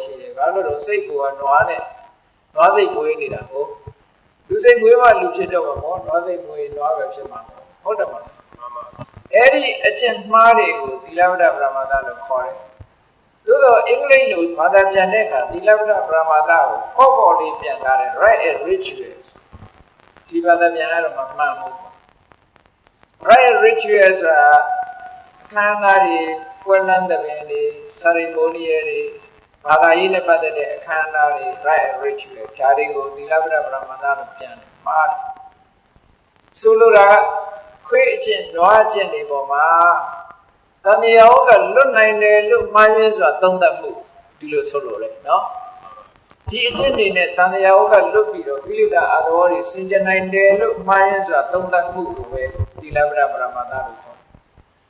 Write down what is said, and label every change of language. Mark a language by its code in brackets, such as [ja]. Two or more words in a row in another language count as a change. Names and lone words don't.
[my] ရှိတယ်ဘာလို့လဲစိတ်ကနွားနဲ့နွားစိတ်ပွေးနေတာဟုတ်လူစိတ်ပွေးမှလူဖြစ်တော့မှာပေါ့နွားစိတ်ပွေးနွားပဲဖြစ်မှာဟုတ်တယ်မလားမှန်ပါအဲ့ဒီအကျင့်မှားတွေကိုသီလဝတ္တပရမတ္ထလို့ခေါ်တယ် သို့တော့အင်္ဂလိပ်လိုဘာသာပြန်တဲ့အခါသီလဝတ္တပရမတ္ထကိုပေါ့လေးပြန်ထားတယ် [en] right and ritual [my] ဒီဘာသာပြန်ရတော့မှန်ဘူး [en] right and ritual [my] ဆိုတာ အခမ်းအနားတွေပွဲလမ်းတဲ့ပင်တွေ ceremony တွေဘာသာရေးနဲ့ပတ်သက်တဲ့အခမ်းအနားတွေ [en] right and ritual [my] ဒါတွေကိုသီလဝတ္တပရမတ္ထလို့ပြန်တယ်မှားတယ်ဆိုလိုတာခွေးအကျင့်နွားအကျင့်တွေပေါ်မှာတဏှာဝုကလွတ်နိုင်တယ်လို့မှားရင်းဆိုတာသုံးသပ်မှုဒီလိုဆိုလိုတယ်နော်ဒီအကျင့်တွေနဲ့တဏှာဝုကလွတ်ပြီးတော့ကိလေသာအသောတွေစင်ကြယ်နိုင်တယ်လို့မှားရင်းဆိုတာသုံးသပ်မှုကိုပဲသီလဝတ္တပရမတ္ထလို့ခေါ်တယ်။ခန္ဓာ၅ပါးနဲ့ပတ်သက်ပြီးတော့မြဲတယ်။ဘယ်တော့မှမပြတ်ဘူး။ဘယ်တော့မှမ